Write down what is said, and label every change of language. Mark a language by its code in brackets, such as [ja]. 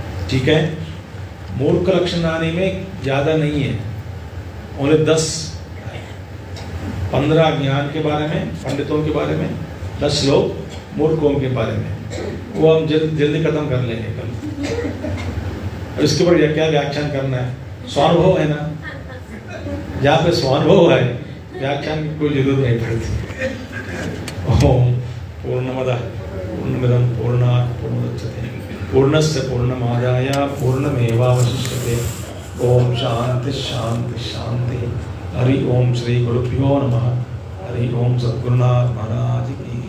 [hi] ठीक है। मूर्ख लक्षणानि में ज्यादा नहीं है, ओनली 10-15 ज्ञान के बारे में, पंडितों के बारे में, 10 श्लोक मूर्खों के बारे में। वो हम जल्दी खत्म कर लेंगे कल। और इसके ऊपर क्या व्याख्यान करना है, स्वानुभव है ना। जहाँ पे स्वानुभव है व्याख्यान की कोई जरूरत नहीं पड़ती। [sa] ओम पूर्णमदः पूर्णमिदं पूर्णात् पूर्णमुदच्यते पूर्णस्य पूर्णमादाय पूर्णमेवावशिष्यते। ओम शांति शांति शांति। हरि ओम श्री गुरुभ्यो नमः। हरि ओम सद्गुरुनाथ महाराज की